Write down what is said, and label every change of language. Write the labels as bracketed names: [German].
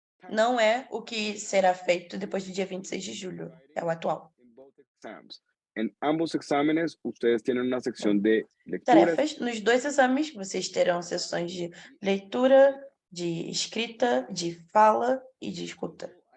[Portuguese] Não é o que será feito depois do dia 26 de julho, é o atual. Em [Spanish] ambos exámenes, ustedes tienen una sección de lectura. [Portuguese] Tarefas. Nos dois exames, vocês terão sessões de leitura, de escrita, de fala e de escuta.